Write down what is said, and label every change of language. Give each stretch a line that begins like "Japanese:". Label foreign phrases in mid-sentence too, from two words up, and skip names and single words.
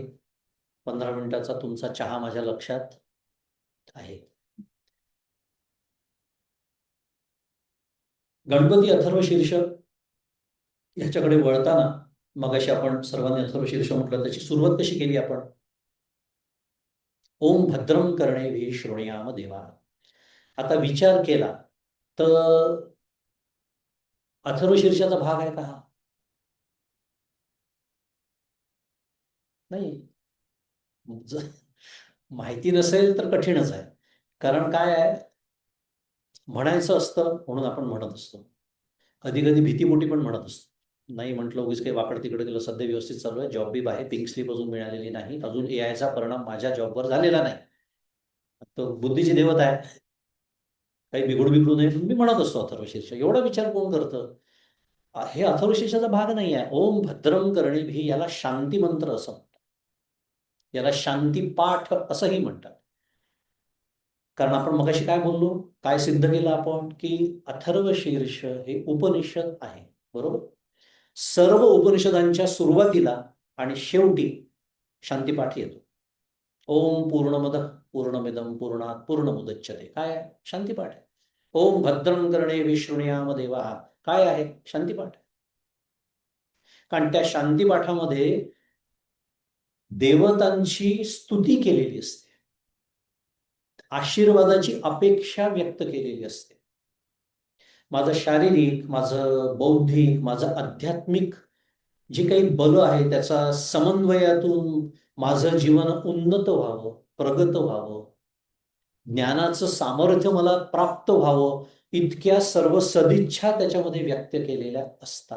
Marathi: 15 मिनिटाचा तुमचा चहा माझ्या लक्षात आहे. गणपती अथर्वशीर्ष ह्याच्याकडे वळताना मगाशी आपण सर्वांनी अथर्वशीर्ष म्हटलं, त्याची सुरुवात कशी केली आपण,
Sanskrit: ओम भद्रं कर्णेभिः शृणुयाम देवा.
Marathi: आता विचार केला तर अथर्वशीर्षाचा भाग आहे का हा, नाही. माहिती नसेल तर कठीणच आहे. कारण काय आहे, म्हणायचं असतं म्हणून आपण म्हणत असतो, कधी कधी भीतीपोटी पण म्हणत असतो. नाही म्हटलं उगीच काही वाकड तिकडे गेलं. सध्या व्यवस्थित चालू आहे, जॉब बी आहे,
English: pink slip
Marathi: अजून मिळालेली नाही, अजून एआयचा परिणाम माझ्या जॉबवर झालेला नाही. तो बुद्धीची देवता आहे, काही बिघडू बिघडू नये म्हणून मी म्हणत असतो अथर्वशीर्ष. एवढा विचार कोण करतं. हे अथर्वशीर्षाचा भाग नाही आहे.
Sanskrit: ओम भद्रं कर्णेभिः
Marathi: याला शांती मंत्र असं म्हणतात, याला शांती पाठ असंही म्हणतात. कारण आपण मगाशी काय बोललो, काय सिद्ध केलं आपण, की अथर्वशीर्ष हे उपनिषद आहे, बरोबर. सर्व उपनिषदांच्या सुरुवातीला आणि शेवटी शांतीपाठ येतो.
Sanskrit: ओम पूर्णमद पूर्णमिदं पूर्णात् पूर्णमुदच्यते,
Marathi: काय आहे, शांतीपाठ आहे.
Sanskrit: ओम भद्रं कर्णेभिः शृणुयाम देवाः,
Marathi: काय आहे, शांतीपाठ. कारण त्या शांतीपाठामध्ये देवतांची स्तुती केलेली असते, आशीर्वादाची अपेक्षा व्यक्त केलेली असते. माझं शारीरिक, माझं बौद्धिक, माझं आध्यात्मिक जे काही बल आहे त्याचा समन्वयातून माझं जीवन उन्नत व्हावं, प्रगत व्हावं, ज्ञानाचं सामर्थ्य मला प्राप्त व्हावं, इतक्या सर्व सदिच्छा त्याच्यामध्ये व्यक्त केलेल्या असतात.